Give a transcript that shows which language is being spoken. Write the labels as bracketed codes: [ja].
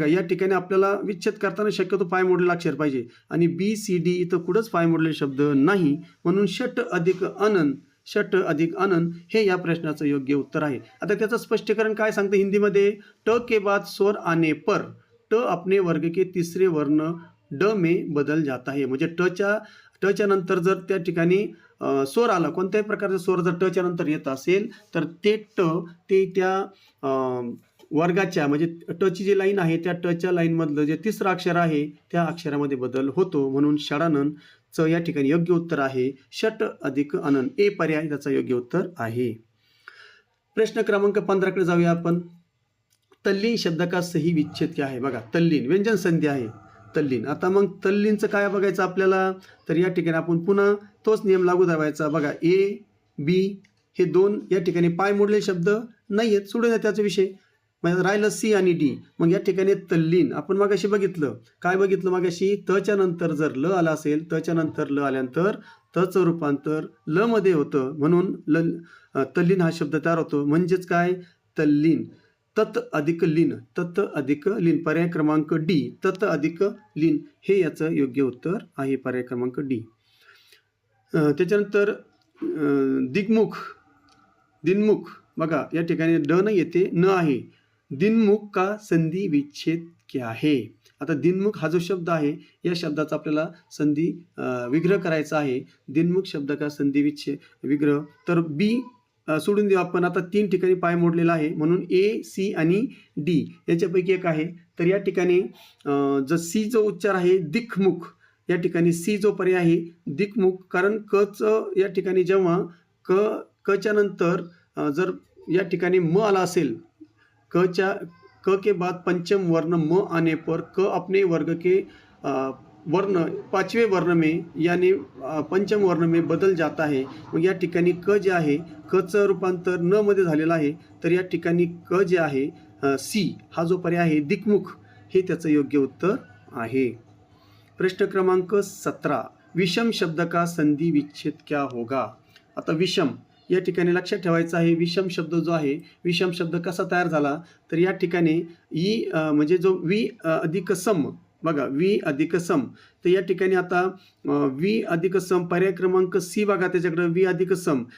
[mr] बघा या ठिकाणी आपल्याला विच्छेद करताना शक्यतो पाय मोडलेला अक्षर पाहिजे आणि बी सी डी इथं कुठंच पाय मोडलेले शब्द नाही. म्हणून षट अधिक अनन, षट अधिक अनन हे या प्रश्नाचं योग्य उत्तर आहे. आता त्याचं स्पष्टीकरण काय सांगतं हिंदीमध्ये, [hi] ट के बाद स्वर आने पर ट अपने वर्ग के तीसरे वर्ण ड में बदल जाता है. [mr] म्हणजे टच्या नंतर जर त्या ठिकाणी स्वर आला, कोणत्याही प्रकारचा स्वर जर टच्या नंतर येत असेल तर ते त्या वर्गाच्या, म्हणजे टची जी लाईन आहे त्या टच्या लाईनमधलं जे तिसरं अक्षर आहे त्या अक्षरामध्ये बदल होतो. म्हणून षडाननचं या ठिकाणी योग्य उत्तर आहे षट अधिक अनन. ए पर्याय त्याचा योग्य उत्तर आहे. प्रश्न क्रमांक 15 कडे जाऊया आपण. तल्लीन [hi] शब्द का सही विच्छेद क्या [mr] आहे? बघा तल्लीन व्यंजन संधी आहे तल्लीन. आता मग तल्लीनचं काय बघायचं आपल्याला, तर या ठिकाणी आपण पुन्हा तोच नियम लागू करायचा. बघा ए बी हे दोन या ठिकाणी पाय मोडलेले शब्द नाही आहेत, सोडून द्या त्याचा विषय. म्हणजे राहिलं सी आणि डी. मग या ठिकाणी तल्लीन आपण मगाशी बघितलं, काय बघितलं मगाशी, तच्या नंतर जर ल आला असेल, तच्या नंतर ल आल्यानंतर तचं रूपांतर ल मध्ये होतं. म्हणून तल्लीन हा शब्द तयार होतो. म्हणजेच काय, तल्लीन. तत् अधिक लीन, तत् अधिक लीन. पर्याय क्रमांक डी, तत् अधिक लीन हे याचं योग्य उत्तर आहे. पर्याय क्रमांक डी. त्याच्यानंतर दिग्मुख, दिनमुख. बघा या ठिकाणी ड नाही येते, न आहे. [hi] दिनमुख का संधी विच्छेद क्या है? [mr] आता दिनमुख हा जो शब्द आहे या शब्दाचा आपल्याला संधी विग्रह करायचा आहे. दिनमुख [hi] शब्द का संधी विच्छेद [mr] विग्रह, तर बी सोडून देऊ आपण. आता 3 ठिकाणी पाय मोडलेला आहे म्हणून ए सी आणि डी याच्यापैकी एक आहे. तर या ठिकाणी जर सी जो उच्चार आहे दिक्मुख, या ठिकाणी सी जो पर्याय आहे दिक्मुख. कारण कचं या ठिकाणी जेव्हा कच्या नंतर जर या ठिकाणी म आला असेल, [hi] क के बाद पंचम वर्ण म आने पर क अपने वर्ग के वर्ण 5वें वर्ण में यानी पंचम वर्ण में बदल जाता है. [mr] मग या ठिकाणी क जे आहे कचं रूपांतर न मध्ये झालेलं आहे. तर या ठिकाणी क जे आहे सी हा जो पर्याय आहे दिक्मुख हे त्याचं योग्य उत्तर आहे. प्रश्न क्रमांक 17. [hi] विषम शब्द का संधी विच्छेद क्या होगा. [mr] आता विषम या ठिकाणी लक्षात ठेवायचं आहे. विषम शब्द जो आहे विषम शब्द कसा तयार झाला तर या ठिकाणी म्हणजे जो वि अधिक सम बघा वि अधिक सम तर या ठिकाणी आता वि अधिक सम पर्याय क्रमांक सी बघा त्याच्याकडे वि अधिक सम.